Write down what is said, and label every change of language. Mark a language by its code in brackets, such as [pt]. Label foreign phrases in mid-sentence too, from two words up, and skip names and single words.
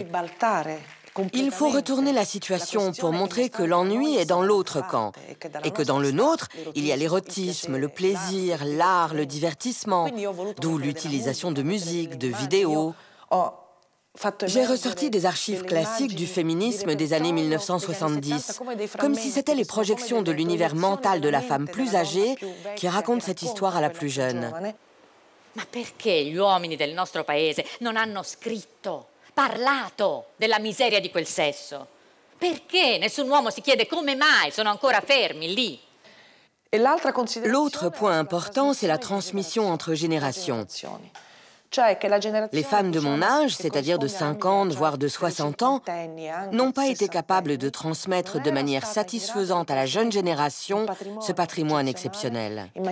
[fr] Il faut retourner la situation pour montrer que l'ennui est dans l'autre camp et que dans le nôtre, il y a l'érotisme, le plaisir, l'art, le divertissement, d'où l'utilisation de musique, de vidéos. J'ai ressorti des archives classiques du féminisme des années 1970, comme si c'était les projections de l'univers mental de la femme plus âgée qui racontent cette histoire à la plus jeune. [it] Ma perché gli uomini del nostro paese non hanno scritto, parlato della miseria di quel sesso? Perché nessun uomo si chiede come mai sono ancora fermi lì? [fr] L'autre point important, c'est la transmission entre générations. Les femmes de mon âge, c'est-à-dire de 50, voire de 60 ans, n'ont pas été capables de transmettre de manière satisfaisante à la jeune génération ce patrimoine exceptionnel.